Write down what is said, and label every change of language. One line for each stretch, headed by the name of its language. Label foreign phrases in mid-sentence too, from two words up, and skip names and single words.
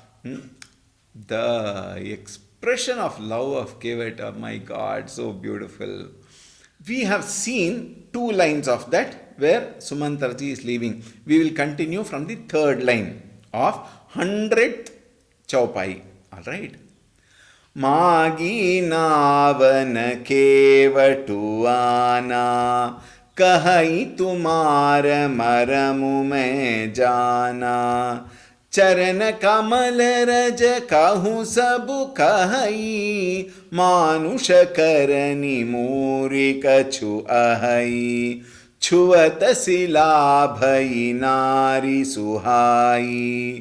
English: The expression of love of Kevat, oh my God, so beautiful. We have seen 2 lines of that where Sumantraji is leaving. We will continue from the 3rd line of 100th Chaupai. Alright.
Awadhi: मागी नावन केवटु आना कहइ तुमारा मरमु में जाना चरण कमल रज कहूँ सब कहई मानुष करनी मूरी कछु अहई छुअत सिला भई नारी सुहाई